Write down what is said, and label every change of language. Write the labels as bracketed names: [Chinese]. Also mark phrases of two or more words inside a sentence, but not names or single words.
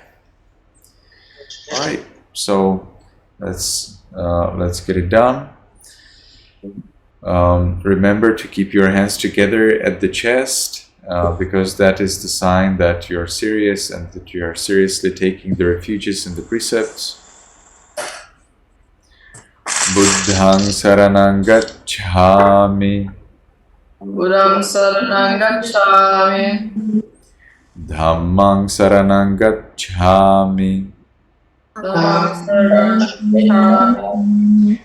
[English] All right, so let's get it done. Remember to keep your hands together at the chest, because that is the sign that you're serious and that you are seriously taking the refuges and the precepts. [Pali] Buddhang saranang gacchami. Buddham saranang gacchami. Dhammang saranang gacchami. Dhammam saranang gacchami.